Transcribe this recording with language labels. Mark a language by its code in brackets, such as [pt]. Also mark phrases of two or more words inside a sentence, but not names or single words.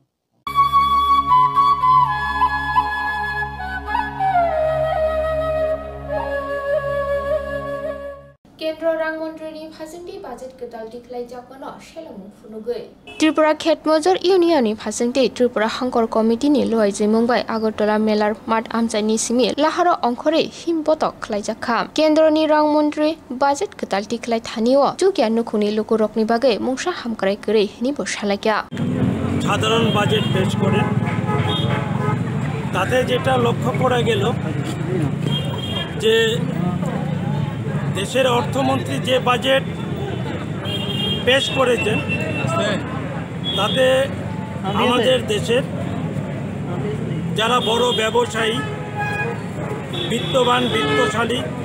[trp] केन्द्र रांमन्त्रीनि फाजोंथि बाजेट गोदाल दिख्लाय जागोन सेलमु फुनुगै त्रिपुरा खेतमजर इउनियननि फाजोंथि त्रिपुरा हांकर कमिटिनि लुवाइजै मुंबाइ आगरतला मेलार माट आमजाइनि सिमि लाहारो अंखरे हिमबतक खालायजाखा केन्द्रनि रांमन्त्री बाजेट गोदाल दिख्लाय थानियो जुगिया नुखुनि लुकुरकनि बागै मुंसा हामक्राय गरै नि बसालायका [bn] সাধারণ বাজেট পেশ করেন তাতে যেটা লক্ষ্য করা গেল যে দেশের অর্থমন্ত্রী যে বাজেট পেশ করেছেন তাতে আমাদের দেশের যারা বড় ব্যবসায়ী বিত্তবান বিত্তশালী